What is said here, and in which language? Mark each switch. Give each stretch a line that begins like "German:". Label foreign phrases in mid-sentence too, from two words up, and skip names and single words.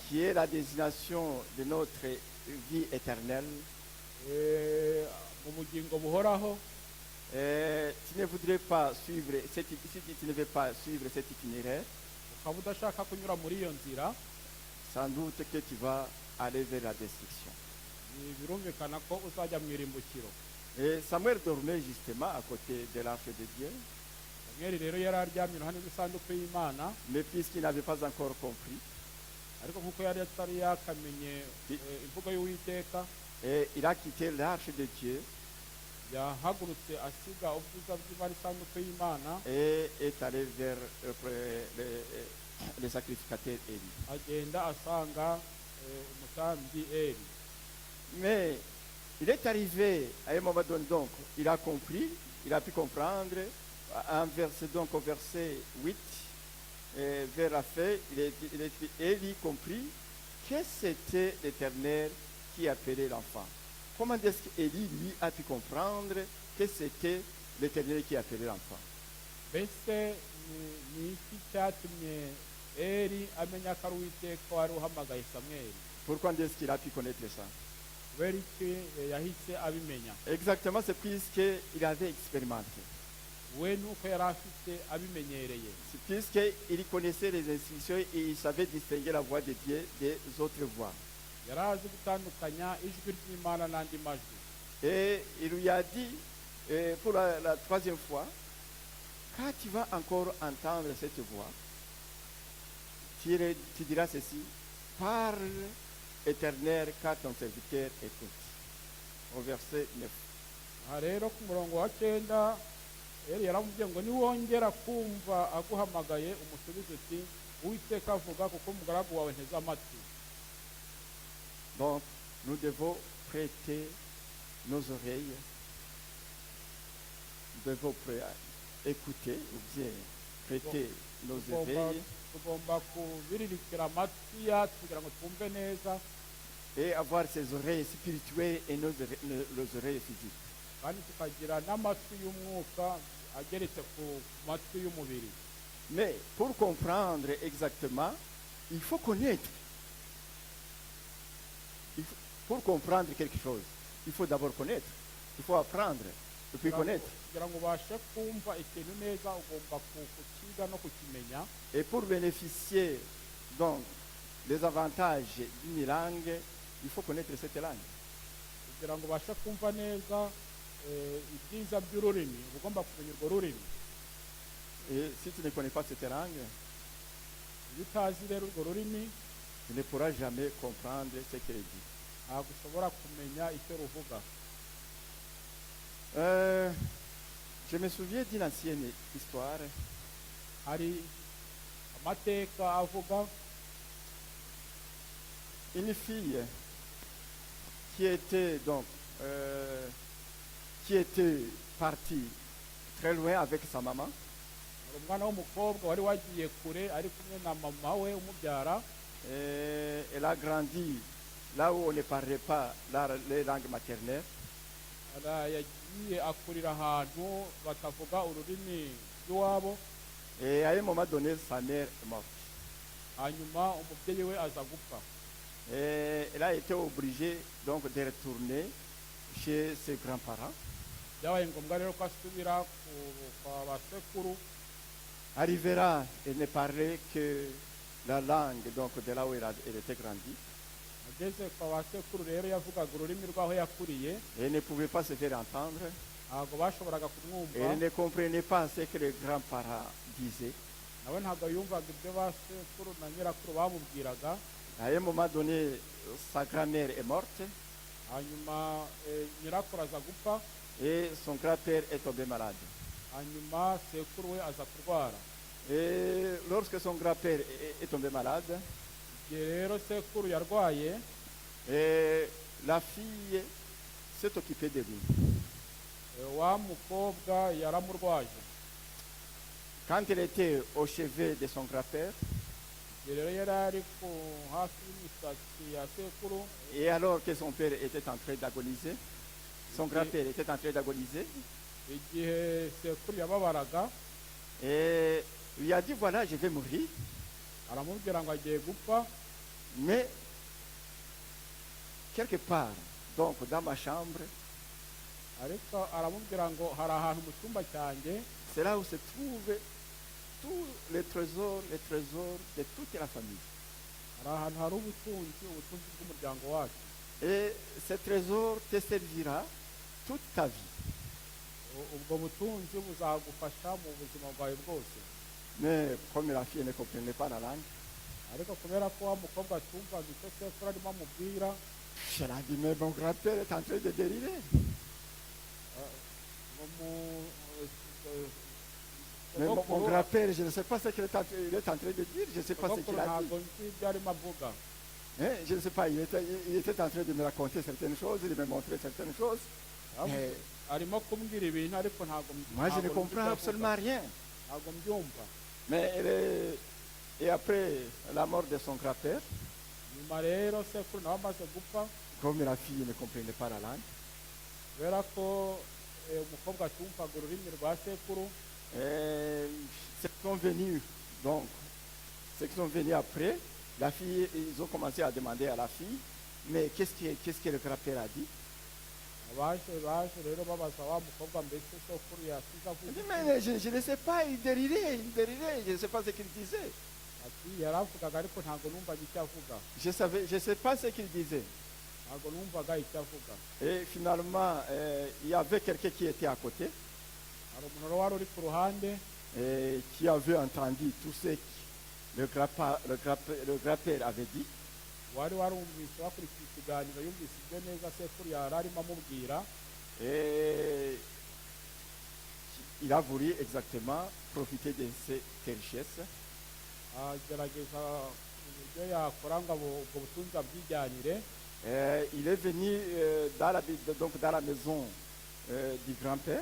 French: qui est la destination de notre vie éternelle,
Kinyarwanda: mu bugingo buhoraho
French: tu ne voudrais pas suivre, si tu ne veux pas suivre cet itinéraire,
Kinyarwanda: ukaba udashaka kunyura muri iyo nzira
French: sans doute que tu vas aller vers la destruction.
Kinyarwanda: birumvikana ko uzajya mu irimbukiro
French: Et Samuel dormait justement à côté de l'arche de Dieu,
Kinyarwanda: samweli rero yari aryamye iruhande rw'isanduku y'imana
French: mais puisqu'il n'avait pas encore compris,
Kinyarwanda: ariko nk'uko yari atari yakamenye imvugo y'uwiteka
French: et il a quitté l'arche de Dieu
Kinyarwanda: yahagurutse asiga ubwiza bw'imana isanduku y'imana
French: et est allé vers le sacrificateur Élie.
Kinyarwanda: agenda asanga umutambyi eri
French: Mais il est arrivé à un moment donné, donc, il a compris, il a pu comprendre, donc au verset 8, vers la fin, Élie comprit que c'était l'Éternel qui appelait l'enfant. Comment est-ce qu'Élie, lui, a pu comprendre que c'était l'Éternel qui appelait l'enfant?
Kinyarwanda: mbese ni iki cyatumye eri amenya ko ari uwiteka wari uhamagaye samweli
French: Pourquoi est-ce qu'il a pu connaître ça?
Kinyarwanda: kubera iki yahise abimenya
French: Exactement, c'est puisqu'il avait expérimenté.
Kinyarwanda: we nuko yari afite abimenyereye
French: C'est puisqu'il connaissait les instructions et il savait distinguer la voix de Dieu des autres voix.
Kinyarwanda: yari azi gutandukanya ijwi ry'imana n'andi majwi
French: Et il lui a dit, pour la troisième fois, quand tu vas encore entendre cette voix, tu diras ceci, parle éternel car ton serviteur écoute. Au verset 9.
Kinyarwanda: aha rero ku murongo wa 9 eri yaramubwiye ngo niwongera kumva aguhamagaye umusubize uti uwiteka avuga kuko umugaragu wawe nteze amatwi
French: Donc, nous devons prêter nos oreilles, nous devons écouter ou bien prêter nos oreilles
Kinyarwanda: tugomba kubiririkira amatwi yacu kugira ngo twumve neza
French: et avoir ces oreilles spirituelles et nos oreilles physiques.
Kinyarwanda: kandi tukagira n'amatwi y'umwuka ageretse ku matwi y'umubiri
French: Mais pour comprendre exactement, il faut connaître. Pour comprendre quelque chose, il faut d'abord connaître. Il faut apprendre et puis connaître.
Kinyarwanda: kugira ngo ubashe kumva ikintu neza ugomba kukiga no kukimenya
French: Et pour bénéficier donc des avantages d'une langue, il faut connaître cette langue.
Kinyarwanda: kugira ngo ubashe kumva neza ibyiza by'ururimi uba ugomba kumenya urwo rurimi
French: Et si tu ne connais pas cette langue,
Kinyarwanda: iyo utazi rero urwo rurimi
French: tu ne pourras jamais comprendre ce qu'elle dit.
Kinyarwanda: ntabwo ushobora kumenya icyo ruvuga
French: Je me souviens d'une ancienne histoire.
Kinyarwanda: hari amateka avuga
French: Une fille qui était donc qui était partie très loin avec sa maman.
Kinyarwanda: hari umwana w'umukobwa wari wagiye kure ari kumwe na mama we umubyara
French: Et elle a grandi là où on ne parlait pas les langues maternelles.
Kinyarwanda: yagiye akurira ahantu batavuga ururimi rw'iwabo
French: Et à un moment donné, sa mère est morte.
Kinyarwanda: hanyuma umubyeyi we aza gupfa
French: Et elle a été obligée donc de retourner chez ses grands-parents.
Kinyarwanda: byabaye ngombwa rero ko asubira kwa basekuru
French: Arrivera, elle ne parlait que la langue donc de là où elle était grandie.
Kinyarwanda: ageze kwa basekuru rero yavugaga ururimi rw'aho yakuriye
French: Et elle ne pouvait pas se faire entendre.
Kinyarwanda: ntabwo bashoboraga
French: Et
Kinyarwanda: kumwumva
French: elle ne comprenait pas ce que les grands-parents disaient.
Kinyarwanda: nawe ntabwo yumvaga ibyo ba sekuru na nyirakuru bamubwiraga.
French: À un moment donné, sa grand-mère est morte
Kinyarwanda: hanyuma nyirakuru aza gupfa,
French: et son grand-père est tombé malade.
Kinyarwanda: hanyuma sekuru we aza kurwara.
French: Et lorsque son grand-père est tombé malade,
Kinyarwanda: igihe rero sekuru yarwaye,
French: et la fille s'est occupée de lui.
Kinyarwanda: wa mukobwa yaramurwaje.
French: Quand elle était au chevet de son grand-père,
Kinyarwanda: igihe rero yari ari ku hafi y'imisatsi ya sekuru,
French: et alors que son père était en train d'agoniser, son grand-père était en train d'agoniser,
Kinyarwanda: igihe sekuru yababaraga,
French: et lui a dit, voilà, je vais mourir,
Kinyarwanda: aramubwira ngo agiye gupfa,
French: mais quelque part, donc dans ma chambre,
Kinyarwanda: ariko aramubwira ngo hari ahantu mu cyumba cyanjye,
French: c'est là où se trouvent tous les trésors de toute la famille.
Kinyarwanda: hari ahantu hari ubutunzi bw'umuryango wacu.
French: Et ce trésor te servira toute ta vie.
Kinyarwanda: ubwo butunzi buzagufasha mu buzima bwawe bwose.
French: Mais comme la fille ne comprenait pas la langue,
Kinyarwanda: ariko kubera ko wa mukobwa atumvaga icyo sekuru arimo amubwira,
French: je l'ai dit, mais mon grand-père est en train de délirer. Mais mon grand-père, je ne sais pas ce qu'il est en train de dire, je ne sais pas ce qu'il a dit.
Kinyarwanda: ntabwo nzi ibyo arimo avuga.
French: Hein, je ne sais pas, il était en train de me raconter certaines choses, de me montrer certaines choses. Mais
Kinyarwanda: arimo kumbwira ibintu ariko ntabwo
French: moi, je ne comprends absolument rien.
Kinyarwanda: ntabwo mbyumva.
French: Mais et après la mort de son grand-père,
Kinyarwanda: nyuma rero sekuru nawe amaze gupfa,
French: comme la fille ne comprenait pas la langue,
Kinyarwanda: kubera ko umukobwa atumvaga ururimi rwa sekuru,
French: ceux qui sont venus, donc, ceux qui sont venus après, la fille, ils ont commencé à demander à la fille, mais qu'est-ce que le grand-père a dit?
Kinyarwanda: baje rero babaza wa mukobwa mbese sekuru yasize
French: Il dit,
Kinyarwanda: avuga
French: mais je ne sais pas, il dérirait, je ne sais pas ce qu'il disait.
Kinyarwanda: ati yaravugaga ariko ntabwo numvaga icyo avuga,
French: Je ne sais pas ce qu'il disait.
Kinyarwanda: ntabwo numvaga icyo avuga.
French: Et finalement, il y avait quelqu'un qui était à côté,
Kinyarwanda: hari umuntu rero wari uri ku ruhande,
French: et qui avait entendu tout ce que le grand-père avait dit.
Kinyarwanda: wari warumvise wakurikiye ikiganiro, yumvise ibyo neza sekuru yari arimo amubwira,
French: Et il a voulu exactement profiter de cette richesse.
Kinyarwanda: agerageza uburyo yakora ngo ubwo butunzi abwijyanire.
French: Il est venu donc dans la maison du grand-père,